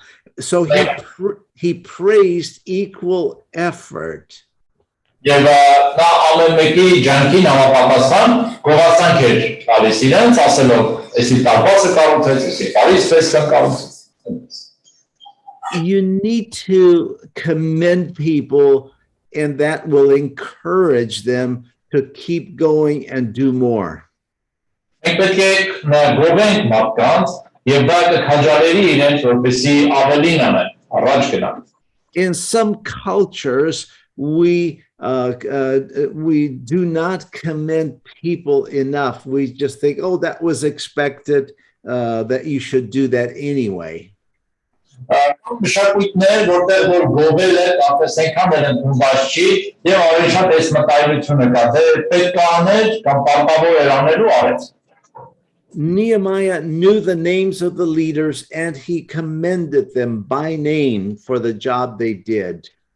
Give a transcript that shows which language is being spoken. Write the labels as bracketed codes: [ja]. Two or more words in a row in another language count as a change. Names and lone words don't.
[en] So he praised equal effort. [hy] Եվ նա ամեն մեկի ջանքին համապատասխան գովասանք էր տալիս իրենց, ասելով, «Էսի տարբասը կառուցեց, էսի Փարիզ ֆեսկան կառուցեց»։ [en] You need to commend people, and that will encourage them to keep going and do more. [hy] Մենք պետք է գովենք մարդկանց, եւ դա կքաջալերի իրենց, որպեսզի ավելին անեն, առաջ գնան։ [en] In some cultures, we do not commend people enough. We just think, oh, that was expected, that you should do that anyway. Nehemiah knew the names of the leaders, and he commended them by name for the job they did.